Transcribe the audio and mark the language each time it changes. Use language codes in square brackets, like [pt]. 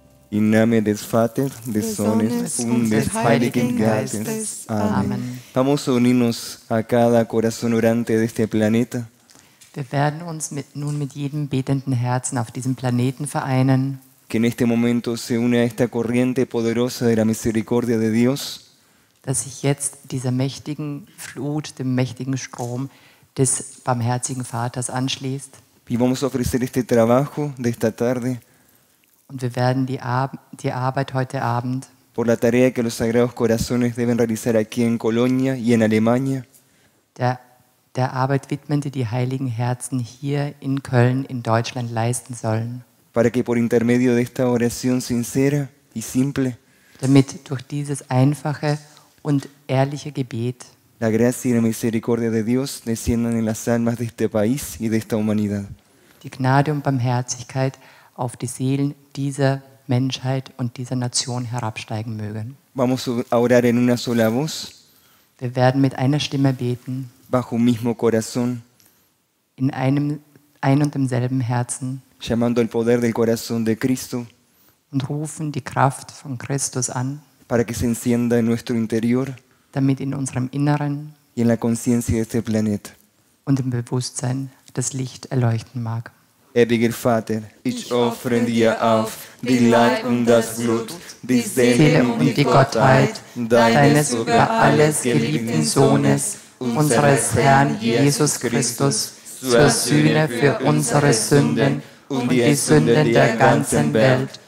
[de] Name des Vaters, des Sohnes und des Heiligen Geistes. [es] Amen. Vamos a unirnos a cada corazón orante de este planeta. [de] Wir werden uns nun mit jedem betenden Herzen auf diesem Planeten vereinen, [es] Que en este momento se une a esta corriente poderosa de la misericordia de Dios. [de] dass sich jetzt dieser mächtigen Flut, dem mächtigen Strom des barmherzigen Vaters anschließt. [es] Y vamos a ofrecer este trabajo de esta tarde [de] Und wir werden die Arbeit heute Abend [es] por la tarea que los Sagrados Corazones deben realizar aquí en Colonia y en Alemania, [de] der Arbeit widmen, die die heiligen Herzen hier in Köln, in Deutschland leisten sollen. [es] para que por intermedio de esta oración sincera y simple, [de] Damit durch dieses einfache und ehrliche Gebet [es] la gracia y la misericordia de Dios desciendan en las almas de este país y de esta humanidad. [de] die Gnade und Barmherzigkeit auf die Seelen dieser Menschheit und dieser Nation herabsteigen mögen. [es] Vamos a orar en una sola voz, [de] Wir werden mit einer Stimme beten, [es] bajo un mismo corazón, [de] in ein und demselben Herzen [es] llamando al poder del corazón de Cristo [de] und rufen die Kraft von Christus an, [es] para que se encienda en nuestro interior [de] damit in unserem Inneren [es] y en la conciencia de este planeta. [de] und im Bewusstsein das Licht erleuchten mag. Ewiger Vater, ich offere dir auf die Leib und das Blut, die Seele und die Gottheit deines über alles geliebten Sohnes, unseres Herrn Jesus Christus, zur Sühne für unsere Sünden und die Sünden der ganzen Welt,